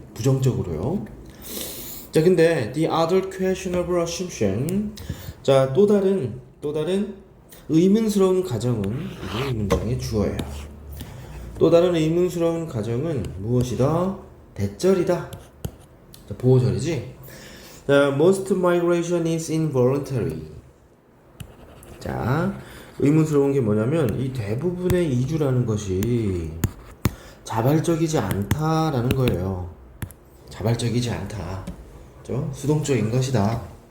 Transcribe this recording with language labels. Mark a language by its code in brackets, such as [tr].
[ko] 부정적으로요. 자, 근데 [en] the other questionable assumption. [ko] 자, 또 다른 의문스러운 가정은 이게 이 문장의 주어예요. 또 다른 의문스러운 가정은 무엇이다? 대절이다. 자, 보호절이지. [en] 자, most migration is involuntary. [ko] 자, 의문스러운 게 뭐냐면 이 대부분의 이주라는 것이 자발적이지 않다라는 거예요. 자발적이지 않다. 그렇죠? 수동적인 것이다.